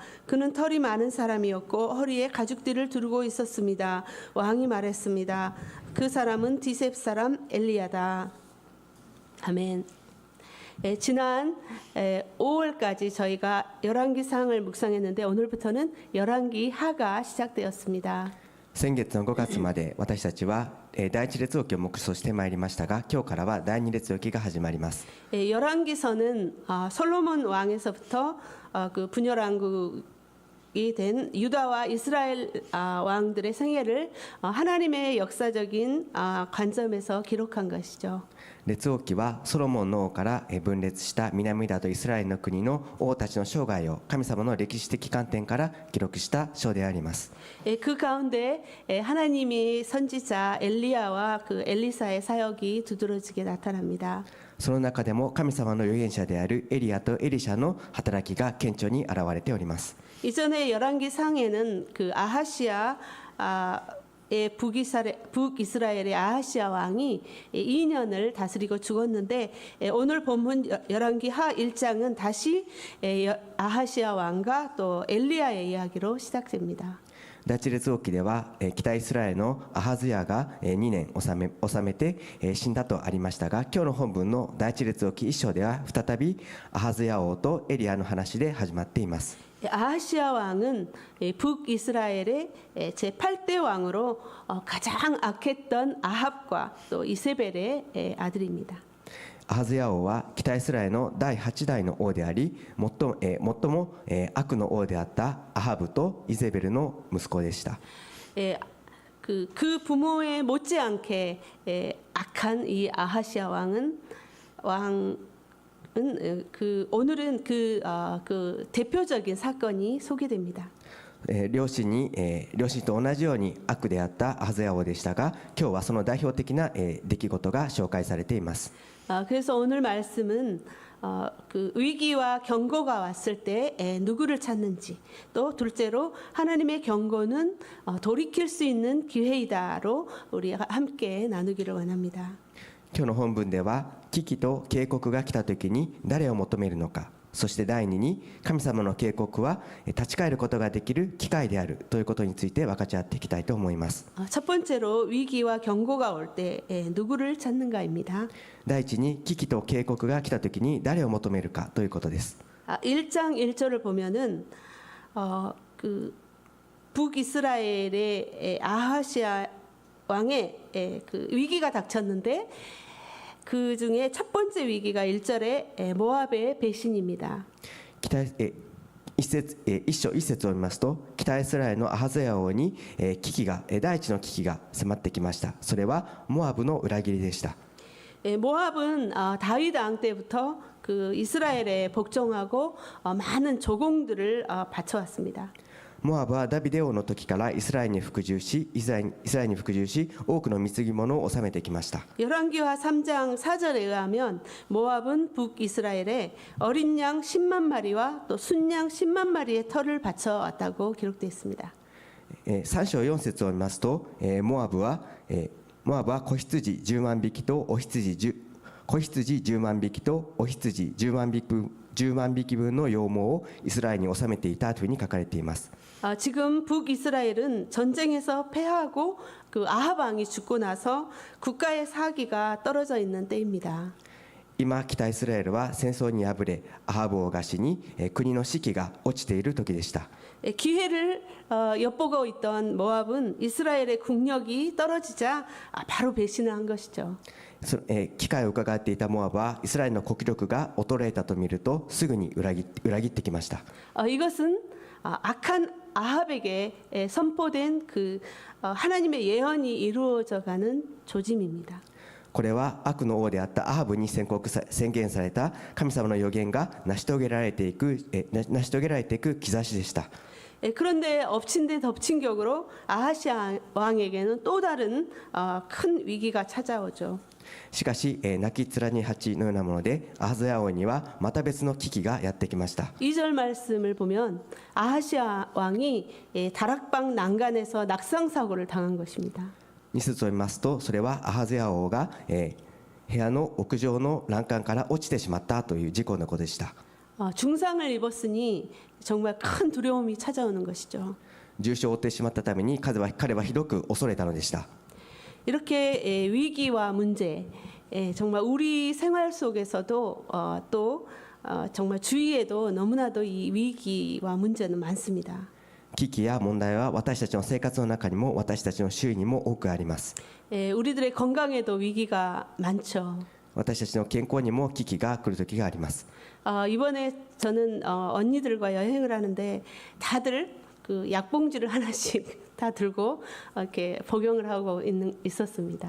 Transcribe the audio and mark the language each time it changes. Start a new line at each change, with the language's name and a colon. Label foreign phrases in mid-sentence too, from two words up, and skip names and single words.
Korean: 그는 털이 많은 사람이었고 허리에 가죽띠를 두르고 있었습니다. 왕이 말했습니다. 그 사람은 디셉 사람 엘리야다. 아멘. 지난 5월까지 저희가 열왕기상을 묵상했는데 오늘부터는 열왕기하가 시작되었습니다.
Japanese: 先月の5月まで私たちは第一列王記を黙想してまいりましたが、今日からは第二列王記が始まります。
Korean: 열왕기서는 솔로몬 왕에서부터 그 분열왕국이 된 유다와 이스라엘 왕들의 생애를 하나님의 역사적인 관점에서 기록한 것이죠.
Japanese: 列王記はソロモンの王から分裂した南ユダとイスラエルの国の王たちの生涯を神様の歴史的観点から記録した書であります。
Korean: 그 가운데 하나님이 선지자 엘리야와 그 엘리사의 사역이 두드러지게 나타납니다.
Japanese: その中でも神様の預言者であるエリアとエリシャの働きが顕著に現れております。
Korean: 이전에 열왕기상에는 그 아하시아 북이스라엘의 아하시아 왕이 2년을 다스리고 죽었는데 오늘 본문 열왕기하 1장은 다시 아하시아 왕과 또 엘리야의 이야기로 시작됩니다.
Japanese: 第一列王記では北イスラエルのアハズヤが2年治めて死んだとありましたが、今日の本文の第一列王記1章では再びアハズヤ王とエリアの話で始まっています。
Korean: 아하시아 왕은 북이스라엘의 제8대 왕으로 가장 악했던 아합과 또 이세벨의 아들입니다.
Japanese: アハズヤ王は北イスラエルの第8代の王であり、最も悪の王であったアハブとイゼベルの息子でした。
Korean: 그 부모에 못지않게 악한 이 아하시아 왕은 오늘은 그 대표적인 사건이 소개됩니다.
Japanese: 両親と同じように悪であったアハズヤ王でしたが、今日はその代表的な出来事が紹介されています。
Korean: 그래서 오늘 말씀은 그 위기와 경고가 왔을 때 누구를 찾는지, 또 둘째로 하나님의 경고는 돌이킬 수 있는 기회이다로 우리 함께 나누기를 원합니다.
Japanese: 今日の本文では危機と警告が来た時に誰を求めるのか、 そして第2に神様の警告は立ち返ることができる機会であるということについて分かち合っていきたいと思います。
Korean: 첫 번째로 위기와 경고가 올 때 누구를 찾는가입니다.
Japanese: 第一に危機と警告が来た時に誰を求めるかということです。
Korean: 1장 1절을 보면은 그 북이스라엘의 아하시아 왕의 그 위기가 닥쳤는데 그 중에 첫 번째 위기가 1절에 모압의 배신입니다.
Japanese: 一章一節を見ますと、北イスラエルのアハズヤ王に危機が第一の危機が迫ってきました。それはモアブの裏切りでした。
Korean: 모압은 다윗 왕 때부터 그 이스라엘에 복종하고 많은 조공들을 바쳐왔습니다.
Japanese: モアブはダビデ王の時からイスラエルに服従し多くの貢ぎ物を治めてきました。
Korean: 열왕기하 3장 4절에 의하면 모압은 북이스라엘에 어린 양 10만 마리와 또 순양 10만 마리의 털을 바쳐왔다고 기록되어 있습니다.
Japanese: 3 章4節を見ますと、モアブは子羊10万匹と子羊10万匹と子羊10万匹分の羊毛をイスラエルに収めていたというふうに書かれています。
Korean: 지금 북이스라엘은 전쟁에서 패하고 그 아합 왕이 죽고 나서 국가의 사기가 떨어져 있는 때입니다.
Japanese: 今北イスラエルは戦争に敗れアハブ王が死に国の士気が落ちている時でした。
Korean: 기회를 엿보고 있던 모압은 이스라엘의 국력이 떨어지자 바로 배신을 한 것이죠.
Japanese: 機会を伺っていたモアブはイスラエルの国力が衰えたと見るとすぐに裏切ってきました。
Korean: 이것은 악한 아합에게 선포된 그 하나님의 예언이 이루어져가는 조짐입니다.
Japanese: これは悪の王であったアハブに宣言された神様の予言が成し遂げられていく兆しでした。
Korean: 그런데 엎친 데 덮친 격으로 아하시아 왕에게는 또 다른 큰 위기가 찾아오죠.
Japanese: しかし泣き面に蜂のようなものでアハズヤ王にはまた別の危機がやってきました。
Korean: 2절 말씀을 보면 아하시아 왕이 다락방 난간에서 낙상 사고를 당한 것입니다.
Japanese: 2 節を見ますとそれはアハズヤ王が部屋の屋上の欄干から落ちてしまったという事故のことでした。
Korean: 중상을 입었으니 정말 큰 두려움이 찾아오는 것이죠.
Japanese: 重傷を負ってしまったために彼はひどく恐れたのでした。
Korean: 이렇게 위기와 문제, 정말 우리 생활 속에서도 또 정말 주위에도 너무나도 이 위기와 문제는 많습니다.
Japanese: 危機や問題は私たちの生活の中にも私たちの周囲にも多くあります。
Korean: 우리들의 건강에도 위기가 많죠.
Japanese: 私たちの健康にも危機が来る時があります。
Korean: 이번에 저는 언니들과 여행을 하는데 다들 그 약봉지를 하나씩 다 들고 이렇게 복용을 하고 있었습니다.